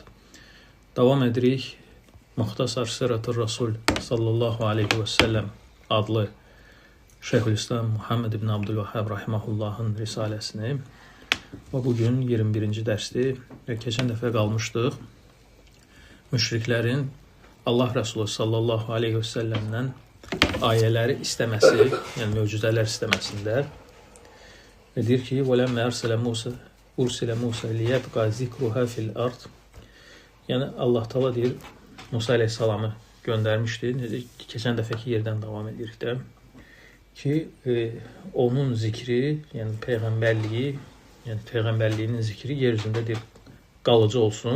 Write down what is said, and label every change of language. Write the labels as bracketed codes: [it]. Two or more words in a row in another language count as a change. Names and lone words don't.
[az] Davam edirik Muxtasar Sirat-ı Rasul [ar] صلى الله عليه وسلم [az] adlı Şeyhülislam Muhammed ibn Abdülvahhab rahimahullahın risaləsini və bugün 21-ci dərsdir və keçən dəfə qalmışdıq. Müşriklərin Allah Resulü [ar] صلى الله عليه و [az] sellemdən ayələri istəməsi, yəni möcüzələr istəməsində və deyir ki, [ar] وَلَمَّا أَرْسَلَ مُوسَى لِيَبْقَى ذِكْرُهَا فِي الْأَرْضِ. [az] Yəni Allah Taala deyir, Musa əleyhissalamı göndərmişdi. Keçən dəfəki yerdən davam edirik də ki, onun zikri, yəni peyğəmbərliyi, yəni peyğəmbərliyinin zikri yer üzündə deyir, qalıcı olsun.